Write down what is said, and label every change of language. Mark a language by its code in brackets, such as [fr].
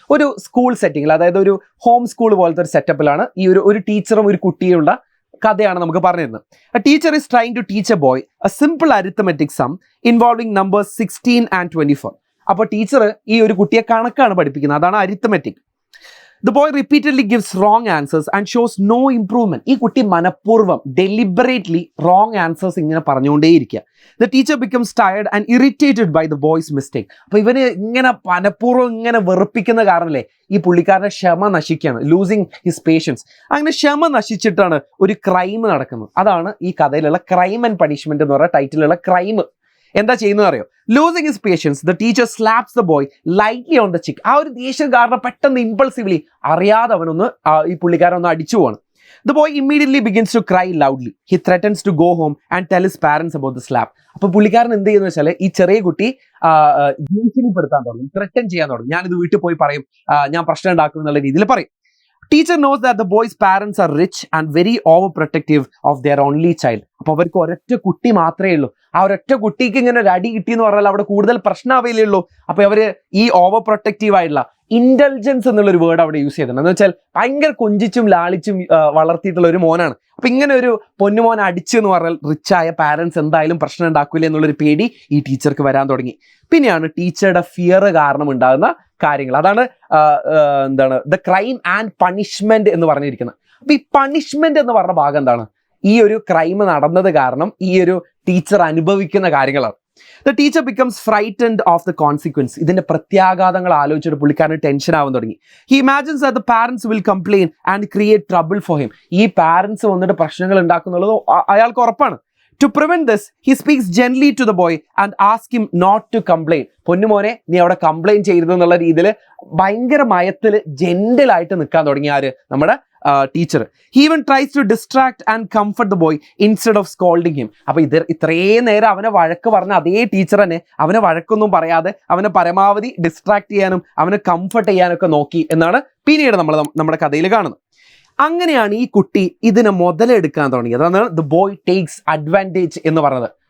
[ml] ഒരു സ്കൂൾ സെറ്റിംഗിൽ, അതായത് ഒരു ഹോം സ്കൂൾ പോലത്തെ ഒരു സെറ്റപ്പിലാണ് ഈ ഒരു ടീച്ചറും ഒരു കുട്ടിയുള്ള കഥയാണ് നമുക്ക് പറഞ്ഞിരുന്നത്. [en] A teacher is trying to teach a boy a simple arithmetic sum involving numbers 16 and 24. [ml] അപ്പോൾ ടീച്ചർ ഈ ഒരു കുട്ടിയെ കണക്കാണ് പഠിപ്പിക്കുന്നത്, അതാണ് arithmetic. [en] The boy repeatedly gives wrong answers and shows no improvement. [ml] ഈ കുട്ടി മനഃപൂർവ്വം [en] deliberately wrong answers [ml] ഇങ്ങനെ പറഞ്ഞുകൊണ്ടേയിരിക്കുക. [en] The teacher becomes tired and irritated by the boy's mistake. [ml] അപ്പോൾ ഇവന് ഇങ്ങനെ മനഃപൂർവ്വം ഇങ്ങനെ വെറുപ്പിക്കുന്ന കാരണല്ലേ ഈ പുള്ളിക്കാരൻ്റെ ക്ഷമ നശിക്കുകയാണ്, [en] Losing his patience. [ml] അങ്ങനെ ക്ഷമ നശിച്ചിട്ടാണ് ഒരു ക്രൈം നടക്കുന്നത്. അതാണ് ഈ കഥയിലുള്ള ക്രൈം ആൻഡ് പണിഷ്മെന്റ് എന്ന് പറയുന്ന ടൈറ്റിലുള്ള ക്രൈം. എന്താ ചെയ്യുന്നത് അറിയോ? [en] Losing his patience, the teacher slaps the boy lightly on the cheek. [ml] ആ ഒരു ദേഷ്യം കാരണം പെട്ടെന്ന് ഇമ്പൾസീവ്ലി അറിയാതെ അവനൊന്ന് ഈ പുള്ളിക്കാരൻ ഒന്ന് അടിച്ചു പോവാണ്. [en] The boy immediately begins to cry loudly. He threatens to go home and tell his parents about the slap. [ml] അപ്പോൾ പുള്ളിക്കാരൻ എന്ത് ചെയ്യുന്നത് വെച്ചാൽ ഈ ചെറിയ കുട്ടി ഭീഷണിപ്പെടുത്താൻ തുടങ്ങി, ത്രെറ്റൻ ചെയ്യാൻ തുടങ്ങി. ഞാനിത് വീട്ടിൽ പോയി പറയും, ഞാൻ പ്രശ്നം ഉണ്ടാക്കും എന്നുള്ള രീതിയിൽ പറയും. [en] Teacher knows that the boy's parents are rich and very overprotective of their only child. [ml] അപ്പോൾ അവർക്ക് ഒരൊറ്റ കുട്ടി മാത്രമേ ഉള്ളൂ. ആ ഒരൊറ്റ കുട്ടിക്ക് ഇങ്ങനെ ഒരു അടി കിട്ടിയെന്ന് പറഞ്ഞാൽ അവിടെ കൂടുതൽ പ്രശ്നമാവില്ലേ ഉള്ളൂ. അപ്പോൾ അവർ ഈ ഓവർ പ്രൊട്ടക്റ്റീവ് ആയിട്ടുള്ള ഇൻ്റലിജൻസ് എന്നുള്ളൊരു വേർഡ് അവിടെ യൂസ് ചെയ്തിട്ടുണ്ട്. എന്ന് വെച്ചാൽ ഭയങ്കര കൊഞ്ചിച്ചും ലാളിച്ചും വളർത്തിയിട്ടുള്ള ഒരു മോനാണ്. അപ്പം ഇങ്ങനെ ഒരു പൊന്നുമോൻ അടിച്ചു എന്ന് പറഞ്ഞാൽ റിച്ചായ പാരൻസ് എന്തായാലും പ്രശ്നം ഉണ്ടാക്കില്ല എന്നുള്ളൊരു പേടി ഈ ടീച്ചർക്ക് വരാൻ തുടങ്ങി. പിന്നെയാണ് ടീച്ചറുടെ ഫിയർ കാരണം ഉണ്ടാകുന്ന കാര്യങ്ങൾ. അതാണ് എന്താണ് ദ ക്രൈം ആൻഡ് പണിഷ്മെന്റ് എന്ന് പറഞ്ഞിരിക്കുന്നത്. അപ്പൊ ഈ പണിഷ്മെന്റ് എന്ന് പറഞ്ഞ ഭാഗം എന്താണ്? ഈ ഒരു ക്രൈം നടന്നത് കാരണം ഈ ഒരു ടീച്ചർ അനുഭവിക്കുന്ന കാര്യങ്ങളാണ്. [en] The teacher becomes frightened of the consequence. [ml] ഇതിന്റെ പ്രത്യാഘാതങ്ങൾ ആലോചിച്ചിട്ട് പുള്ളിക്കാരന് ടെൻഷൻ ആവാൻ തുടങ്ങി. [en] He imagines that the parents will complain and create trouble for him. [ml] ഈ പാരന്റ്സ് വന്നിട്ട് പ്രശ്നങ്ങൾ ഉണ്ടാക്കുന്നുള്ളത് അയാൾക്ക് ഉറപ്പാണ്. [en] To prevent this, he speaks gently to the boy and asks him not to complain. [ml] പൊന്നുമോനെ, നീ അവിടെ കംപ്ലൈൻ ചെയ്യരുത് എന്നുള്ള രീതിയിൽ ഭയങ്കര മയത്തിൽ ജെന്റിലായിട്ട് നിൽക്കാൻ തുടങ്ങി ആര്? നമ്മുടെ teacher. [en] He even tries to distract and comfort the boy instead of scolding him. [ml] അപ്പോൾ ഇത്രയും നേരം അവനെ വഴക്ക് പറഞ്ഞ അതേ ടീച്ചർ തന്നെ അവനെ വഴക്കൊന്നും പറയാതെ അവനെ പരമാവധി ഡിസ്ട്രാക്ട് ചെയ്യാനും അവനെ കംഫർട്ട് ചെയ്യാനൊക്കെ നോക്കി എന്നാണ് പിന്നീട് നമ്മുടെ കഥയിൽ കാണുന്നത്. അങ്ങനെയാണ് ഈ കുട്ടി ഇതിനെ മുതലെടുക്കാൻ തുടങ്ങിയത്. അതാണ് [en] the boy takes advantage [ml] എന്ന് പറയുന്നത്.